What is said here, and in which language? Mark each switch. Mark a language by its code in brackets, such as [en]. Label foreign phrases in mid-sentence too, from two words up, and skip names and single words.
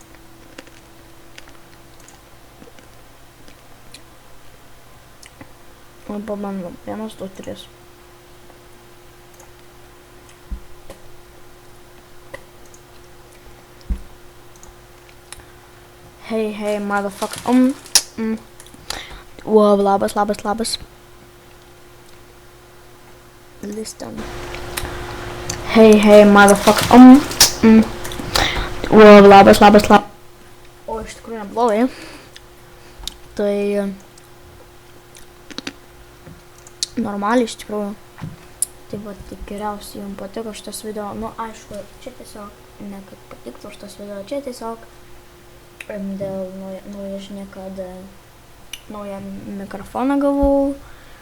[lt] Pabandom. 1, 2, 3. [en] Hey, motherfucker. [lt] Wow, labas. [en] Listen. Hey, motherfucker. [lt] Wow, labas. O, iš tikrųjų neblogai. Tai normaliai iš tikrųjų. Tai va, tikriausiai jums patiko šitas video. Aišku, čia tiesiog ne kad patiktų šitas video, čia tiesiog dėl nauja žinia, kad naują mikrofoną gavau.